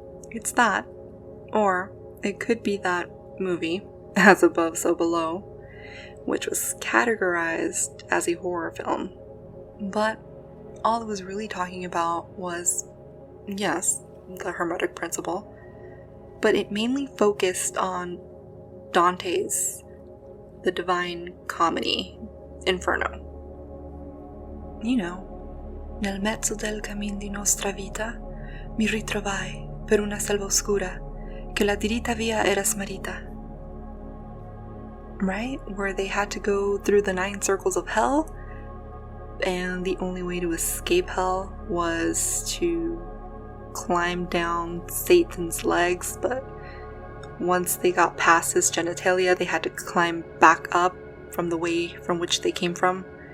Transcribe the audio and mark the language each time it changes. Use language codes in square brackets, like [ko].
[en] It's that, or it could be that movie, As Above, So Below, which was categorized as a horror film. But all it was really talking about was, yes, the Hermetic principle, but it mainly focused on Dante's The Divine Comedy, Inferno. You know, [it] nel mezzo del cammin di nostra vita mi ritrovai per una selva oscura che la dirita via era smarrita. [en] Right? Where they had to go through the 9 circles of hell, and the only way to escape hell was to climb down Satan's legs, but once they got past his genitalia, they had to climb back up from the way from which they came from.